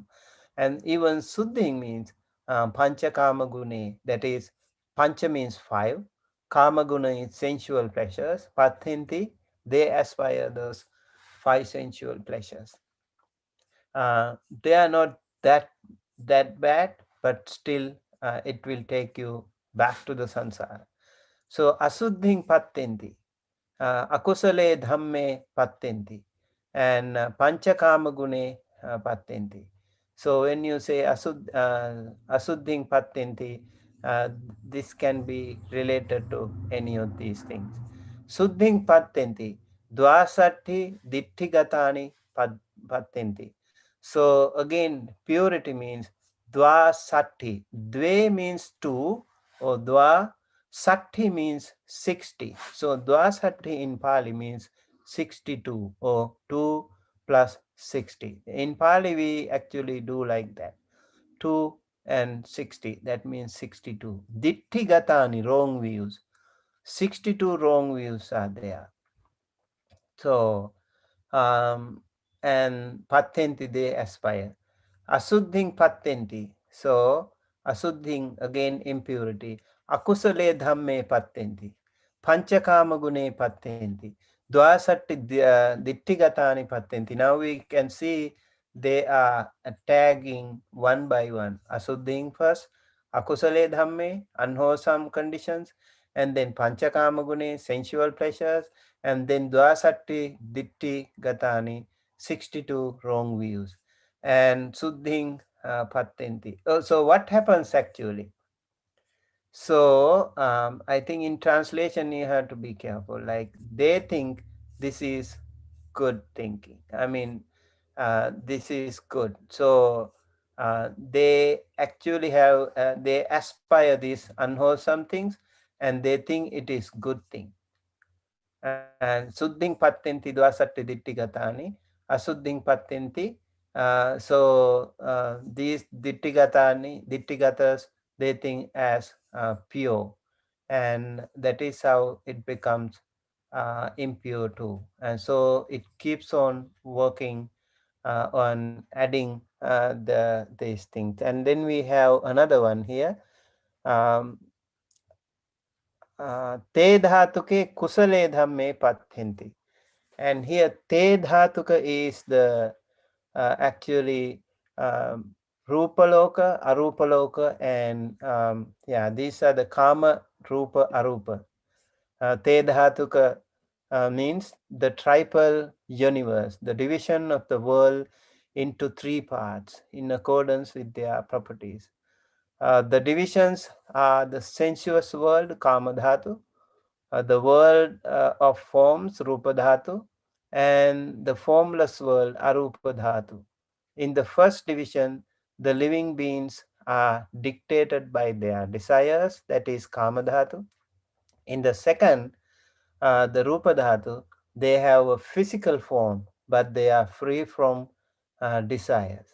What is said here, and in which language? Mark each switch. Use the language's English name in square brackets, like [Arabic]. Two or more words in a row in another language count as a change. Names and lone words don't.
[English] And even suddhing means [Pali] panchakama gune, [English] that is, pancha means five, [Pali] kama guna [English] is sensual pleasures, patenti, they aspire those five sensual pleasures. They are not that bad, but still it will take you back to the sansara. [Pali] So asuddhing pattenti, akusale dhamme pattenti, and panchakama gune pattenti. [English] So when you say [Pali] asuddhing pattenti, [English] uh, this can be related to any of these things. [Pali] Suddhing pattenti, dvasatti dittigatani pattenti. [English] So again, purity means dvasatti. Dve means two, or [Pali] dva Sakti [English] means 60. So Dvasatti in Pali means 62, or 2 plus 60. In Pali, we actually do like that. 2 and 60, that means 62. [Pali] Ditti Gatani, [English] wrong views. 62 wrong views are there. So um, and patenti they aspire. [Pali] Asuddhing patenti. [English] So asuddhing again impurity. [Pali] Akusale dhamme patenti. Panchakama gune patenti. Dwasatti dittigatani patenti. [English] Now we can see they are tagging one by one. Asuddhing first, [Pali] akusale dhamme, [English] unwholesome conditions, and then [Pali] panchakama gune, [English] sensual pleasures, and then [Pali] dwasatti ditti gatani, [English] 62 wrong views, and [Pali] suddhing patenti. [English] So what happens actually? So I think in translation you have to be careful. Like they think this is good thinking. I mean, this is good. So they actually have they aspire these unwholesome things, and they think it is good thing. [Pali] And suddhing pattenti dvasatti dittigatani, asuddhing pattenti. [English] So these dittigatas, they think as pure, and that is how it becomes impure too. And so it keeps on working on adding these things. And then we have another one here. [Pali] Um, te dhatuke kusale dhamme pathinti. [English] And here [Pali] te dhatuka [English] is the actually [Pali] rupaloka, arupaloka, [English] and yeah, these are the [Pali] kama, rupa, arupa. Te dhatuka [English] means the triple universe, the division of the world into three parts in accordance with their properties. The divisions are the sensuous world, [Pali] kama dhatu, [English] the world of forms, [Pali] rupa dhatu, [English] and the formless world, [Pali] arupa dhatu. [English] In the first division, the living beings are dictated by their desires, that is [Pali] kama dhatu. [English] In the second, the [Pali] rupa dhatu, [English] they have a physical form, but they are free from desires.